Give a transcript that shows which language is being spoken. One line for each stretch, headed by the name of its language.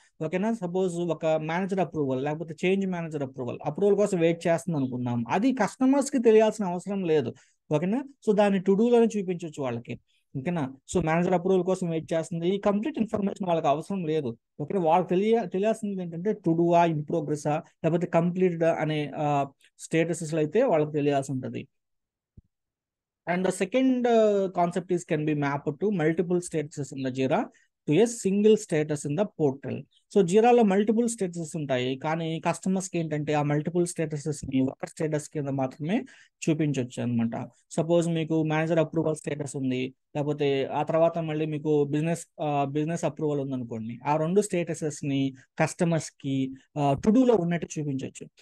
Telugu: ఓకేనా, సపోజ్ ఒక manager approval లేకపోతే చేంజ్ మేనేజర్ అప్రూవల్ కోసం వెయిట్ చేస్తుంది అనుకున్నాం, అది కస్టమర్స్ కి తెలియాల్సిన అవసరం లేదు. ఓకేనా. సో దాన్ని టు డూలోనే చూపించవచ్చు వాళ్ళకి. ఓకేనా. సో మేనేజర్ అప్రూవల్ కోసం వెయిట్ చేస్తుంది, ఈ కంప్లీట్ ఇన్ఫర్మేషన్ వాళ్ళకి అవసరం లేదు. ఓకే, వాళ్ళకి తెలియాల్సింది ఏంటంటే టు డూ ఆ, ఇన్ ప్రోగ్రెస్ లేకపోతే కంప్లీట్ అనే స్టేటసెస్ అయితే వాళ్ళకి తెలియాల్సి ఉంటుంది.
English: And the second concept is can be mapped to multiple statuses in the Jira to a single status in the portal.
Telugu: So జీరాలో multiple statuses ఉంటాయి, కానీ కస్టమర్స్కి ఏంటంటే ఆ మల్టిపుల్ స్టేటసెస్ని ఒక స్టేటస్ కింద మాత్రమే చూపించవచ్చు అనమాట. సపోజ్ మీకు మేనేజర్ అప్రూవల్ స్టేటస్ ఉంది, లేకపోతే ఆ తర్వాత మళ్ళీ మీకు బిజినెస్ అప్రూవల్ ఉంది అనుకోండి, ఆ రెండు స్టేటసెస్ని కస్టమర్స్కి టు డూలో ఉన్నట్టు చూపించవచ్చు.